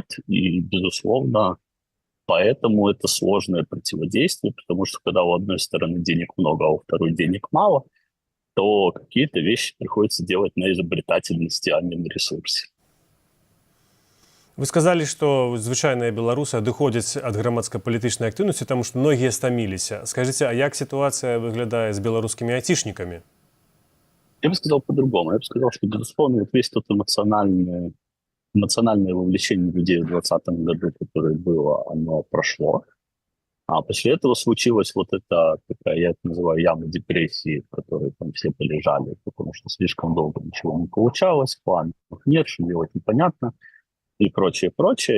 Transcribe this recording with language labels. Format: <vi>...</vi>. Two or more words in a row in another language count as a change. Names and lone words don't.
<ru>И, безусловно, поэтому это сложное противодействие, потому что когда у одной стороны денег много, а у второй денег мало, то какие-то вещи приходится делать на изобретательности, а не на ресурсе. Вы сказали,</ru> <be>што звычайныя беларусы адыходзяць ад грамадска-палітычнай актыўнасці, таму што многія стаміліся. Скажыце, а як сітуацыя выглядае з беларускімі айцішнікамі?</be> <ru>Я бы сказал по-другому. Я бы сказал, что, безусловно, вот весь тот эмоциональное вовлечение людей в 2020 году, которое было, оно прошло. А после этого случилась вот эта такая, я это называю, яма депрессии, в которой там все полежали, потому что слишком долго ничего не получалось, планов нет, что делать непонятно и прочее, прочее.</ru>